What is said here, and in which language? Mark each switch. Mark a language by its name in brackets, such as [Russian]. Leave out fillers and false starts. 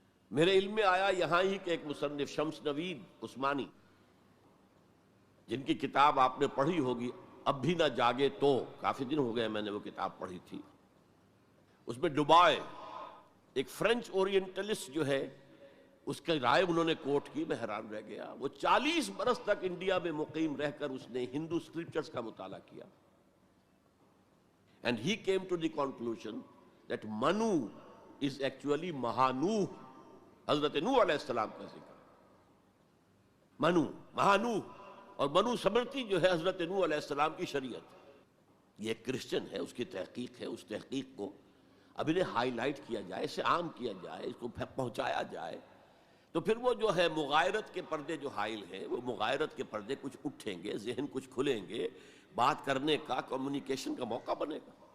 [Urdu] میرے علم میں آیا یہاں ہی کہ ایک مصنف شمس نوید عثمانی، جن کی کتاب آپ نے پڑھی ہوگی اب بھی نہ جاگے تو، کافی دن ہو گئے میں نے وہ کتاب پڑھی تھی. اس میں ڈوبائے ایک فرینچ اورینٹلسٹ جو ہے، اس کی رائے انہوں نے کوٹ کی. میں حیران رہ گیا. وہ 40 برس تک انڈیا میں مقیم رہ کر اس نے ہندو اسکرپچرز کا مطالعہ کیا. [English] And he came to the conclusion that Manu is actually Mahanooh. [Urdu] حضرت نوح علیہ السلام کا ذکر منو، مہانوح، اور منو سمرتی جو ہے حضرت نوح علیہ السلام کی شریعت. یہ ایک کرسچن ہے، اس کی تحقیق ہے. اس تحقیق کو اب انہیں ہائی لائٹ کیا جائے، اسے عام کیا جائے، اس کو پہنچایا جائے، تو پھر وہ جو ہے مغایرت کے پردے جو حائل ہیں، وہ مغایرت کے پردے کچھ اٹھیں گے، ذہن کچھ کھلیں گے، بات کرنے کا، کمیونیکیشن کا موقع بنے گا.